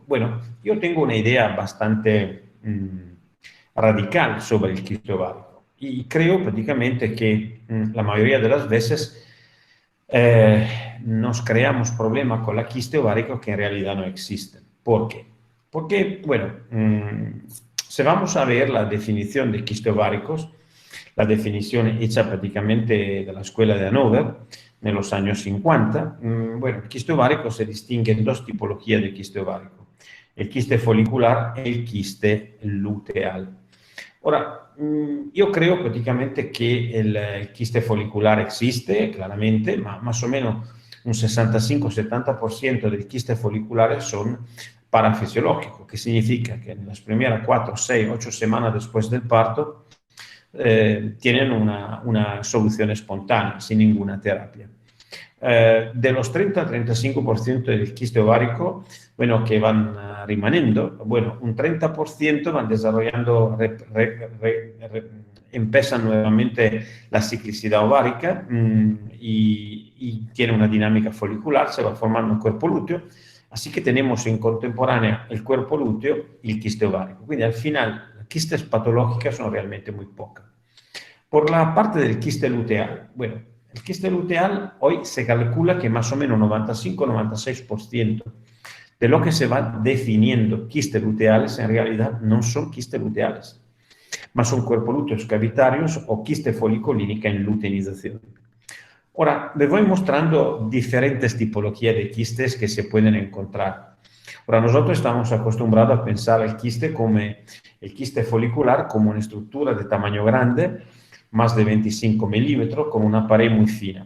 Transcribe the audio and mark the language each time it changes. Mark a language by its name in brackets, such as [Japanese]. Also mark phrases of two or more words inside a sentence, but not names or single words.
[Spanish] Bueno, yo tengo una idea bastante radical sobre el quiste ovárico y creo prácticamente que la mayoría de las veces nos creamos problemas con la quiste ovárica que en realidad no existen. ¿Por qué? Porque, bueno, si vamos a ver la definición de quiste ováricos, la definición hecha prácticamente de la escuela de Hannover en los años 50, bueno, el quiste ovárico se distingue en dos tipologías de quiste ovárico, el quiste folicular y el quiste luteal. Ahora, yo creo prácticamente que el quiste folicular existe, claramente, más o menos un 65-70% del quiste folicular son parafisiológicos, que significa que en las primeras 4, 6, 8 semanas después del parto tienen una solución espontánea, sin ninguna terapia. De los 30-35% del quiste ovárico, bueno, que van remanendo, bueno, un 30% van desarrollando, empiezan nuevamente la ciclicidad ovárica y tiene una dinámica folicular, se va formando un cuerpo lúteo, así que tenemos en contemporánea el cuerpo lúteo y el quiste ovárico. Quindi al final las quistes patológicas son realmente muy pocas. Por la parte del quiste luteal, bueno, el quiste luteal hoy se calcula que más o menos 95-96% de lo que se va definiendo quistes luteales en realidad no son quistes luteales, mas son cuerpos lúteos cavitarios o quiste folicolínica en luteinización. Ahora, les voy mostrando diferentes tipologías de quistes que se pueden encontrar. Ahora, nosotros estamos acostumbrados a pensar el quiste como el quiste folicular como una estructura de tamaño grande, más de 25 milímetros, con una pared muy fina.